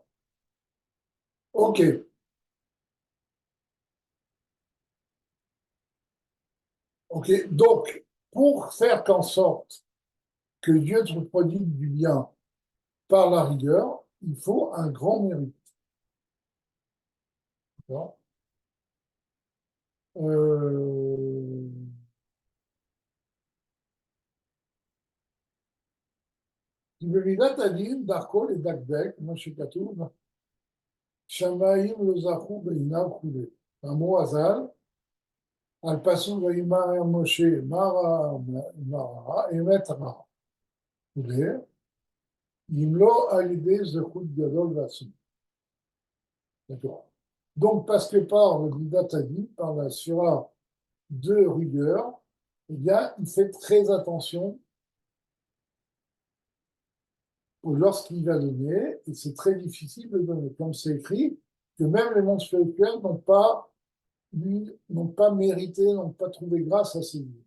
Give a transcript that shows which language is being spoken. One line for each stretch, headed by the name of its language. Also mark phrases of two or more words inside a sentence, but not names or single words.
French: OK. OK. Donc, pour faire qu'en sorte que Dieu te prodigue du bien par la rigueur, il faut un grand mérite. Euh...
Hebrew: במידת הדין, דרכו לדקדק, כמו שכתוב, שמיים לא זכו בעיניו כולי. אמרו הז"ל, על פסוק ויאמר משה, מה רע, אמת רע. כולי, אם לא על ידי זכות גדול ועצום.
French: D'accord. Donc, parce que par le Midatadi, par la sura de rigueur, eh bien, il fait très attention lorsqu'il va donner, et c'est très difficile de donner, comme c'est écrit, que même les mondes spirituels n'ont pas mérité, n'ont pas trouvé grâce à ces livres.